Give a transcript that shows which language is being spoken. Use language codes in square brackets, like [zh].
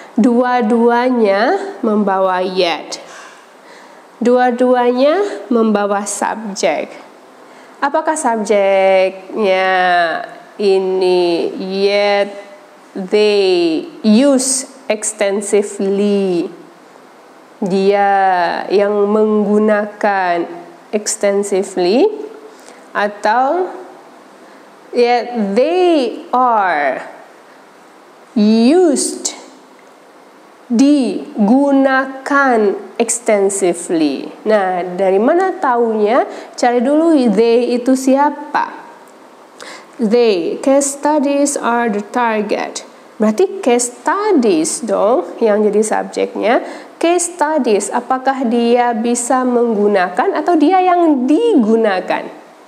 [id] Dua-duanya membawa yet. Dua-duanya membawa subjek. Apakah subjeknya ini? [en] Yet they use extensively. [id] Dia yang menggunakan extensively, atau [en] Yeah, they are used, digunakan extensively. [id] Nah, dari mana taunya? Cari dulu they itu siapa. [en] They, case studies are the target. [id] Berarti case studies dong yang jadi subjeknya. Case studies, apakah dia bisa menggunakan atau dia yang digunakan?